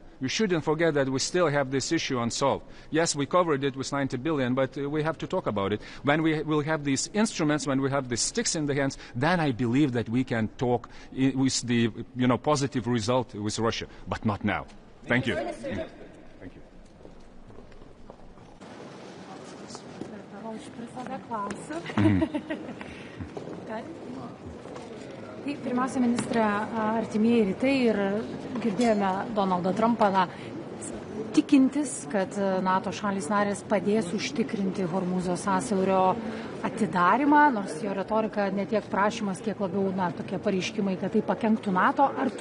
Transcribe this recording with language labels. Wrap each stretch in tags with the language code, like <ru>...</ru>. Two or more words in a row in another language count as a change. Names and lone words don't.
<en>We shouldn't forget that we still have this issue unsolved. Yes, we covered it with 90 billion, but we have to talk about it. When we will have these instruments, when we have the sticks in the hands, then I believe that we can talk with the positive result with Russia, but not now. Thank you. Thank you.</en> <lt>Pirmiausia, ministrė, artimieji rytai ir girdėjome Donaldą Trumpą tikintis, kad NATO šalys narės padės užtikrinti Hormūzo sąsiaurio atidarimą, nors jo retorika ne tiek prašymas, kiek labiau tokie pareiškimai, kad tai pakenktų NATO.</lt>